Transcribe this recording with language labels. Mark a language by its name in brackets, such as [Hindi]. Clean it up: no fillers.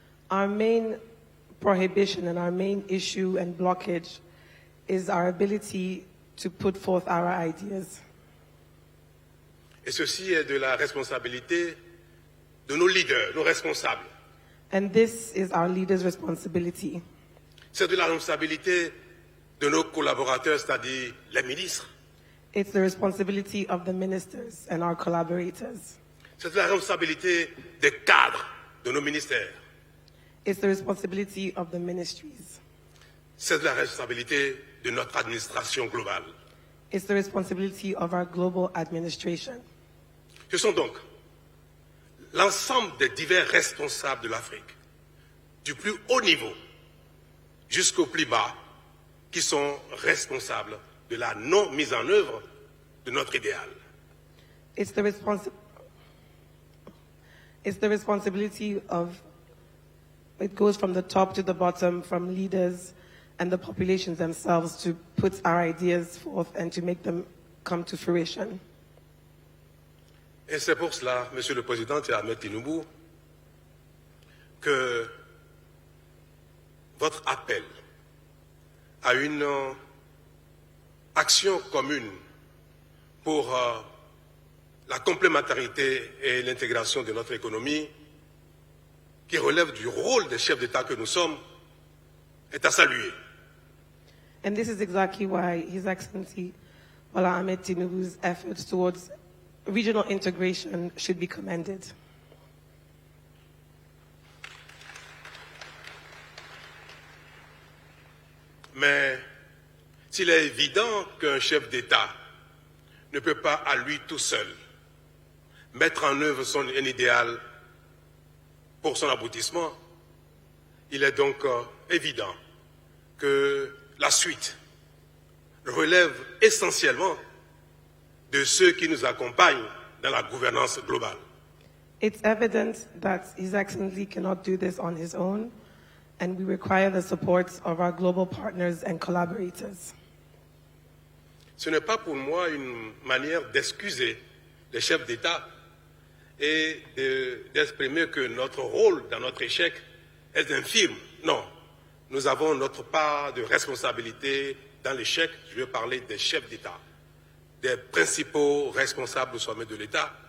[English] Our main prohibition and our main issue and blockage is our ability to put forth our ideas. [French] Et ceci est de la responsabilité de nos leaders, nos responsables. [English] And this is our leaders' responsibility. [French] C'est de la responsabilité de nos collaborateurs, c'est-à-dire les ministres. [English] It's the responsibility of the ministers and our collaborators. [French] C'est de la responsabilité des cadres de nos ministères. [English] It's the responsibility of the ministries. [French] C'est de la responsabilité de notre administration globale. [English] It's the responsibility of our global administration. [French] Ce sont donc l'ensemble des divers responsables de l'Afrique, du plus haut niveau jusqu'au plus bas, qui sont responsables de la non-mise en œuvre de notre idéal. [English] It's the responsibility of, it goes from the top to the bottom, from leaders and the populations themselves to put our ideas forth and to make them come to fruition. [French] Et c'est pour cela, Monsieur le Président et Ahmed Tinubu, que votre appel à une action commune pour la complémentarité et l'intégration de notre économie, qui relève du rôle des chefs d'État que nous sommes, est à saluer. [English] And this is exactly why His Excellency Bola Ahmed Tinubu's efforts towards regional integration should be commended. [French] Mais s'il est évident qu'un chef d'État ne peut pas à lui tout seul mettre en œuvre un idéal pour son aboutissement, il est donc évident que la suite relève essentiellement de ceux qui nous accompagnent dans la gouvernance globale. [English] It's evident that His Excellency cannot do this on his own, and we require the support of our global partners and collaborators. [French] Ce n'est pas pour moi une manière d'excuser les chefs d'État et d'exprimer que notre rôle dans notre échec est infime. Non, nous avons notre part de responsabilité dans l'échec. Je veux parler des chefs d'État, des principaux responsables au sommet de l'État.